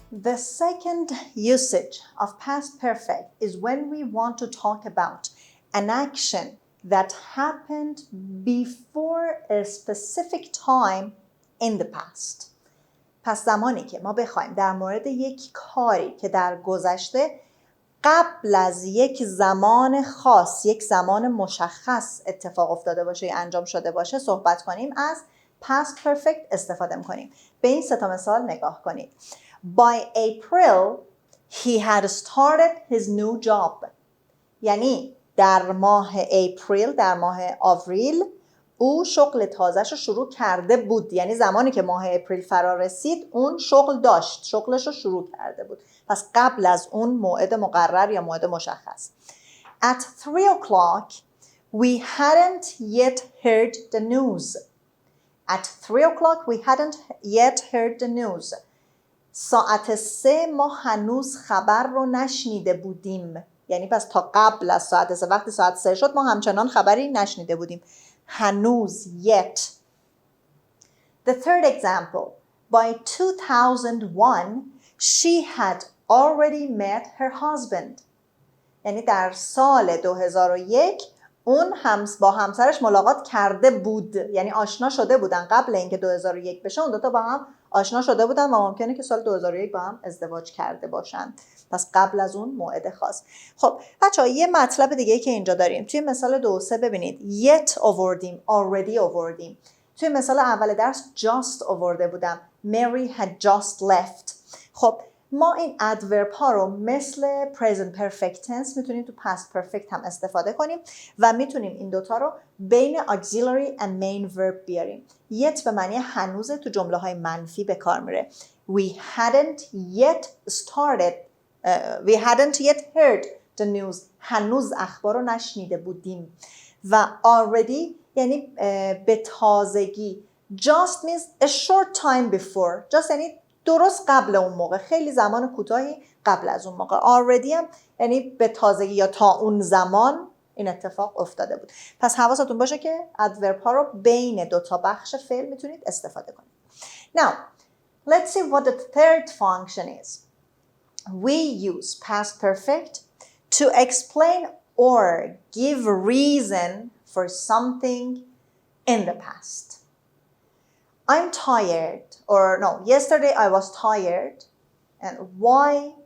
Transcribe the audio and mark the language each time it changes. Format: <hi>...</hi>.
<en>The second usage of past perfect is when we want to talk about an action that happened before a specific time in the past.</en> <fa>پس زمانی که ما بخوایم در مورد یک کاری که در گذشته قبل از یک زمان خاص، یک زمان مشخص اتفاق افتاده باشه یا انجام شده باشه صحبت کنیم، از past perfect استفاده می‌کنیم. به این 3 تا مثال نگاه کنید.</fa> <en>By April, he had started his new job.</en> <fa>یعنی در ماه اپریل، در ماه آوریل، او شغل تازه‌شو شروع کرده بود. یعنی زمانی که ماه اپریل فرا رسید اون شغل داشت، شغلشو شروع کرده بود. پس قبل از اون موعد مقرر یا موعد مشخص.</fa> <en>At 3 o'clock, we hadn't yet heard the news. At 3 o'clock we hadn't yet heard the news.</en> <fa>ساعت 3 ما هنوز خبر رو نشنیده بودیم. یعنی پس تا قبل از ساعت 3 وقتی ساعت 3 شد ما همچنان خبری نشنیده بودیم.</fa> <en>هنوز yet. The third example. By 2001 she had already met her husband.</en> <fa>یعنی در سال 2001 اون با همسرش ملاقات کرده بود. یعنی آشنا شده بودن قبل اینکه 2001 بشه. اون دوتا با هم آشنا شده بودن و ممکنه که سال 2001 با هم ازدواج کرده باشن. پس قبل از اون موعد خاص. خب بچه‌ها یه مطلب دیگه که اینجا داریم. توی مثال 2 و 3 ببینید. Yet آوردیم. Already آوردیم. توی مثال اول درس just آورده بودم.</fa> <en>Mary had just left.</en> <fa>خب ما این adverb ها رو مثل present perfect tense میتونیم تو past perfect هم استفاده کنیم و میتونیم این دوتا رو بین</fa> <en>auxiliary and main verb</en> <fa>بیاریم. yet به معنی هنوز تو جمله های منفی به کار میره.</fa> <en>We hadn't yet started we hadn't yet heard the news.</en> <fa>هنوز اخبار رو نشنیده بودیم. و already یعنی به تازگی.</fa> <en>Just means a short time before.</en> <fa>Just یعنی درست قبل اون موقع. خیلی زمان کوتاهی قبل از اون موقع. Already هم یعنی به تازگی یا تا اون زمان این اتفاق افتاده بود. پس حواستون باشه که adverb ها رو بین دو تا بخش فعل میتونید استفاده کنید.</fa> <en>Now, let's see what the third function is. We use past perfect to explain or give reason for something in the past. I'm tired, or no, yesterday I was tired. And why?</en>